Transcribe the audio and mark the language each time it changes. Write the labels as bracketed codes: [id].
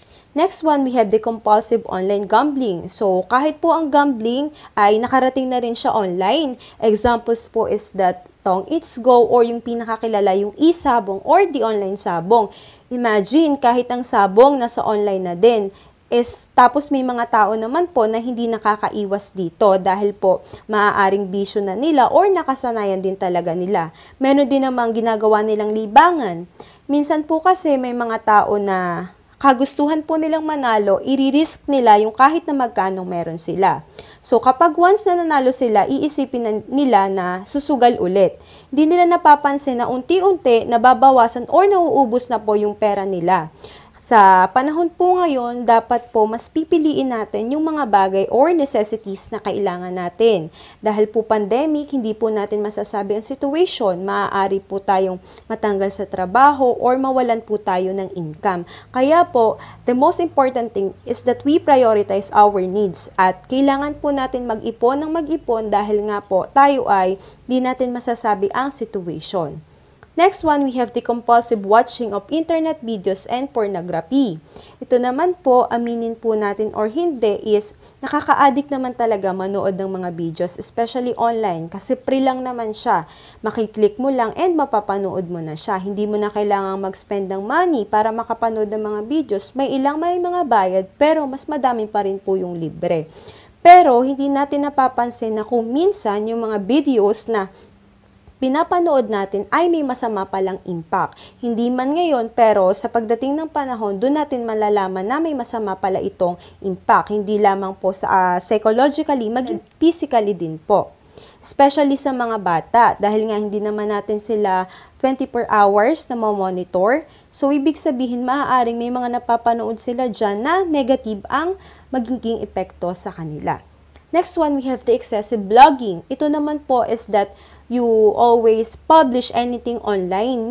[en] Next one, we have the compulsive online gambling. [tl] So, kahit po ang gambling ay nakarating na rin siya online. Examples po is that tong It's Go or yung pinakakilala yung e-sabong or the online sabong. Imagine, kahit ang sabong nasa online na din, tapos may mga tao naman po na hindi nakakaiwas dito dahil po maaaring bisyo na nila or nakasanayan din talaga nila. Meron din namang ginagawa nilang libangan. Minsan po kasi may mga tao na kagustuhan po nilang manalo, i-risk nila yung kahit na magkano meron sila. So, kapag once na nanalo sila, iisipin nila na susugal ulit. Hindi nila napapansin na unti-unti nababawasan or nauubos na po yung pera nila. Sa panahon po ngayon, dapat po mas pipiliin natin yung mga bagay or necessities na kailangan natin. Dahil po pandemic, hindi po natin masasabi ang situation. Maaari po tayong matanggal sa trabaho or mawalan po tayo ng income. Kaya po, [en] the most important thing is that we prioritize our needs. [tl] At kailangan po natin mag-ipon ng mag-ipon dahil nga po tayo ay di natin masasabi ang situation. [en] Next one, we have the compulsive watching of internet videos and pornography. [tl] Ito naman po, aminin po natin or hindi, is nakaka-addict naman talaga manood ng mga videos, [en] especially online, [tl] kasi free lang naman siya. Makiklik mo lang and mapapanood mo na siya. Hindi mo na kailangang mag-spend ng money para makapanood ng mga videos. May mga bayad, pero mas madami pa rin po yung libre. Pero hindi natin napapansin na kung minsan yung mga videos na pinapanood natin ay may masama palang impact. Hindi man ngayon, pero sa pagdating ng panahon, doon natin malalaman na may masama pala itong impact. Hindi lamang po sa psychologically, maging physically din po. Especially sa mga bata, dahil nga hindi naman natin sila 24 hours na monitor. So, ibig sabihin, maaaring may mga napapanood sila dyan na negative ang magiging epekto sa kanila. [en] Next one, we have the excessive blogging. [tl] Ito naman po [en] is that you always publish anything online.